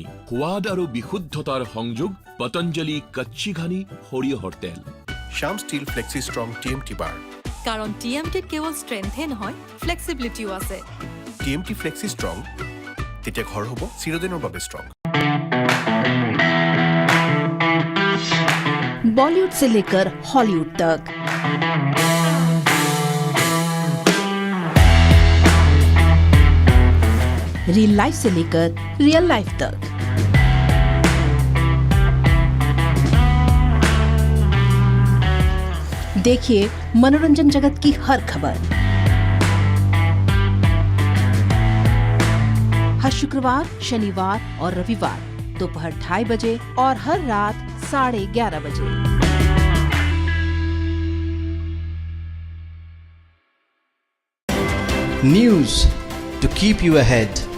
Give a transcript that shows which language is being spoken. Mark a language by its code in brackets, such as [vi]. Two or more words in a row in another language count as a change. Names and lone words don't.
[as] সোৱাদ আৰু বিশুদ্ধতাৰ সংযোগ পতঞ্জলি কচ্চি ঘানি সৰিয়হৰ তেল। শ্যাম ষ্টীল ফ্লেক্সি ষ্ট্ৰং TMT বাৰ, কাৰণ TMT কেৱল ষ্ট্ৰেংথে নহয়, ফ্লেক্সিবিলিটিও আছে। TMT ফ্লেক্সি ষ্ট্ৰং, তেতিয়া ঘৰ হ'ব চিৰদিনৰ বাবে ষ্ট্ৰং। [hi] बॉलीवुड से लेकर हॉलीवुड तक [en] real life [hi] से लेकर [en] real life [hi] तक देखिए मनोरंजन जगत की हर खबर हर शुक्रवार, शनिवार और रविवार दोपहर 2:30 बजे और हर रात 11:30 बजे। [en] News to keep you ahead.